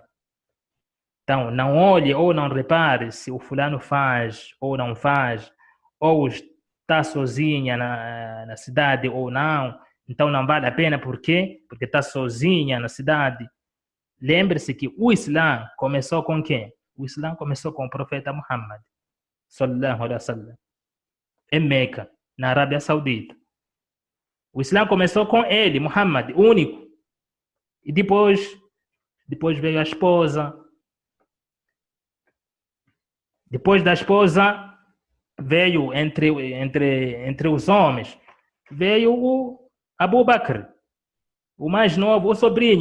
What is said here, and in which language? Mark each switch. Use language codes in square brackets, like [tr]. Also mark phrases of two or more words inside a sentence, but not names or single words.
[pt] Então, não olhe ou não repare se o fulano faz ou não faz, ou está sozinha na cidade ou não. Então, não vale a pena. Por quê? Porque está sozinha na cidade. Lembre-se que o Islã começou com quem? O Islã começou com o profeta Muhammad, [ar] صلى الله عليه وسلم, [pt] em Meca, na Arábia Saudita. O Islã começou com ele, Muhammad, único. E depois veio a esposa. Depois da esposa, veio entre os homens, veio o Abu Bakr, o mais novo, o sobrinho.